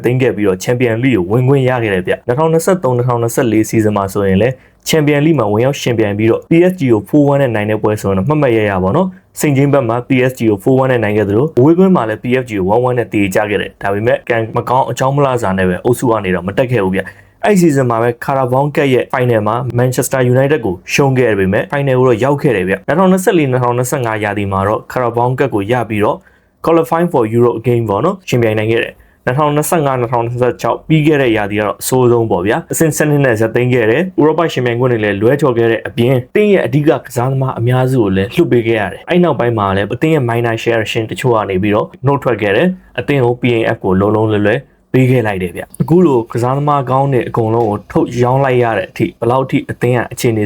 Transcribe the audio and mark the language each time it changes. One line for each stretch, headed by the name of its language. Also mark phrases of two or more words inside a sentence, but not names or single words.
Burmese: သိမ်းခဲ့ပြီးတော့ Champion League ကိုဝင်ခွင့်ရခဲ့တယ်ဗျ2023-2024 season မှာဆိုရင်လည်း Champion League မှာဝင်ရောက်ရှင်ပြိုင်ပြီးတော့ PSG ကို 4-1 နဲ့နိုင်တဲ့ပွဲဆိုတော့မှတ်မှတ်ရရပါတော့စိန်ချင်းဘက်မှာ PSG ကို 4-1 နဲ့နိုင်ခဲ့သလိုဝေးကွင်းမှာလည်း PSG ကို 1-1 နဲ့တည်ကြခဲ့တယ်ဒါပေမဲ့ကံမကောင်းအကြောင်းမလားစာနဲ့ပဲအုပ်စုကနေတော့မတက်ခဲ့ဘူးဗျအဲ့ဒီ season မှာပဲ Carabao Cup ရဲ့ final မှာ Manchester United ကိုရှုံးခဲ့ရပေမဲ့ final ကိုတော့ရောက်ခဲ့တယ်ဗျ2024-2025 ရာသီမှာတော့ Carabao Cup ကိုရပြီးတော့
English: qualifying for Euro game
Burmese: ပေါ့နော်ရှင်ပြိုင်နိုင်ခဲ့တယ် 2025-2026ပြီးခဲ့တဲ့ရာသီကတော့အဆိုးဆုံးပေါ့ဗျာအဆင့်7နဲ့ဇက်သိမ်းခဲ့တယ်ဥရောပရှင်ပြိုင်ခွင့်တွေလည်းလွဲချော်ခဲ့တဲ့အပြင်တင်းရဲ့အဓိကကစားသမားအများစုကိုလည်းလှုပ်ပေးခဲ့ရတယ်အဲ့နောက်ပိုင်းမှာလည်းအတင်းရဲ့
English: minor share
Burmese: ရှင်တချို့ကနေပြီးတော့နှု တ်ထွက်ခဲ့တယ်အတင်းကို PAF ကိုလုံးလုံးလွယ်လွယ်ပေးခဲ့လိုက်တယ်ဗျအခုလိုကစားသမားကောင်းတဲ့အကုန်လုံးကိုထုတ်ရောင်းလိုက်ရတဲ့အထိဘယ်လောက်ထိအသင်းကအခြေအနေ